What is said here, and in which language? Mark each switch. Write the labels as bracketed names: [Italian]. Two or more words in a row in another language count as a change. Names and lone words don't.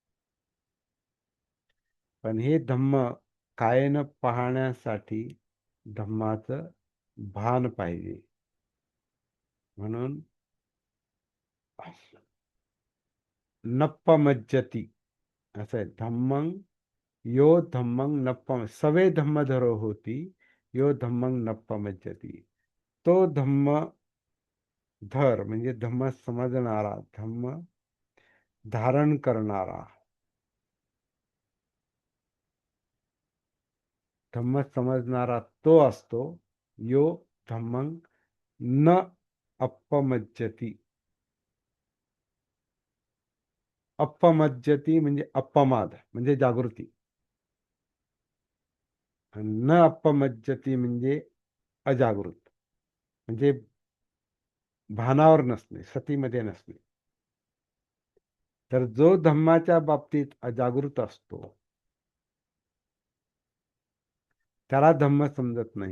[Marathi] पण हे धम्म कायेन पाहण्यासाठी धम्माचं भान पाहिजे. म्हणून नप्पमज्जती असं आहे. [Pali] धम्मं यो धम्मं नप्पम सवे धम्मधरो होती, यो धम्मं नप्पमज्जती. [Marathi] तो धम्म धर म्हणजे धम्म समजणारा, धम्म धारण करणारा, धम्म समजणारा तो असतो, [Pali] यो धम्मं न अपमज्जती. [Marathi] अपमज्जती म्हणजे अपमाद म्हणजे जागृती, आणि न अपमज्जती म्हणजे अजागृत, म्हणजे भानावर नसणे, सतीमध्ये नसणे. तर जो धम्माच्या बाबतीत अजागृत असतो त्याला धम्म समजत नाही.